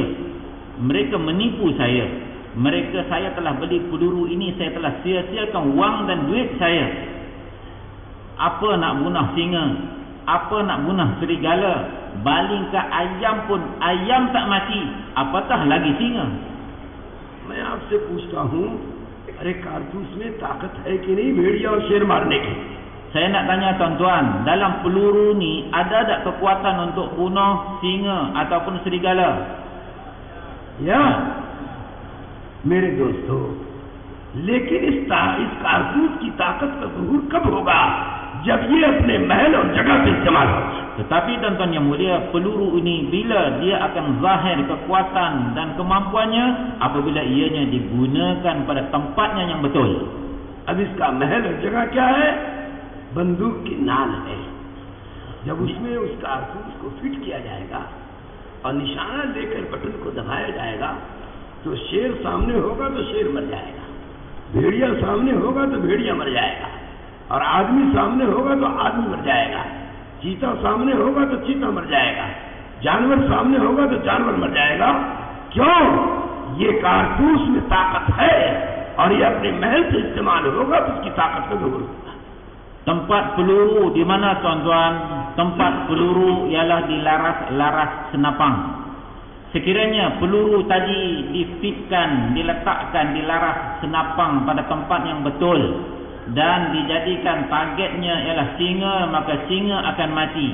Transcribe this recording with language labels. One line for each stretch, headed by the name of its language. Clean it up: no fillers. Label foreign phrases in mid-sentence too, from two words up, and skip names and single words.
Malay: Mereka menipu saya. Saya telah beli peluru ini, saya telah sia-siakan wang dan duit saya. Apa nak bunuh singa, apa nak bunuh serigala, baling ke ayam pun ayam tak mati, apatah lagi singa.
Hindi: मैं आपसे पूछता हूं, अरे कारतूस में ताकत है कि नहीं भेड़िया और शेर मारने की?
Malay: Saya nak tanya tuan-tuan, dalam peluru ni ada tak kekuatan untuk bunuh singa ataupun serigala? Ya,
Hindi: मेरे दोस्तों, लेकिन इस कारतूस की ताकत का ज़हूर कब होगा, जब ये अपने महल और जगह से इस्तेमाल होगा।
Malay: Tetapi tuan-tuan yang mulia, peluru ini bila dia akan zahir kekuatan dan kemampuannya apabila ianya digunakan pada tempatnya yang betul.
Hindi: अब इसका महल और जगह क्या है? बंदूक की नाल है। जब उसमें उस कारतूस को फिट किया जाएगा और निशाना लेकर बटन को दबाया जाएगा तो शेर सामने होगा तो शेर मर जाएगा, भेड़िया सामने होगा तो भेड़िया मर जाएगा, और आदमी सामने होगा तो आदमी मर जाएगा, चीता सामने होगा तो चीता मर जाएगा, जानवर सामने होगा तो जानवर मर जाएगा। क्यों? ये कारतूस में ताकत है और ये अपने महल से इस्तेमाल होगा तो उसकी ताकत का जोर होगा।
Malay: Tempat peluru di mana tuan-tuan? Tempat peluru ialah di laras senapang. Sekiranya peluru tadi difitkan, diletakkan di laras senapang pada tempat yang betul dan dijadikan targetnya ialah singa, maka singa akan mati.